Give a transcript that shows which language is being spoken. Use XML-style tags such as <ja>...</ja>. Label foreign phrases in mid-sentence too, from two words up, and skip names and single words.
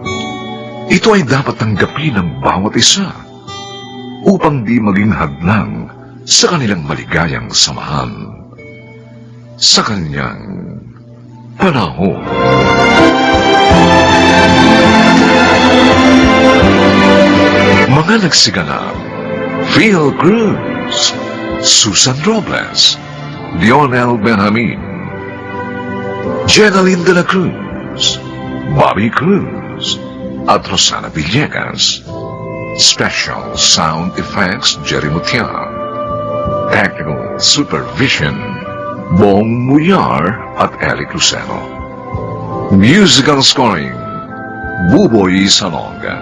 <tl>Ito ay dapat tanggapin ng bawat isa upang di maging hadlang sa kanilang maligayang samahan sa kanyang panahon. Mga nagsiganap: Phil Cruz, Susan Robles, Lionel Benjamin, Jenaline de la Cruz, Bobby Cruz, at Rosana Villegas.</tl> <en>Special Sound Effects, Jerry Mutia. Technical Supervision, Bong Muyar at Eli Cruceno. Musical Scoring, Buboy Salonga.</en>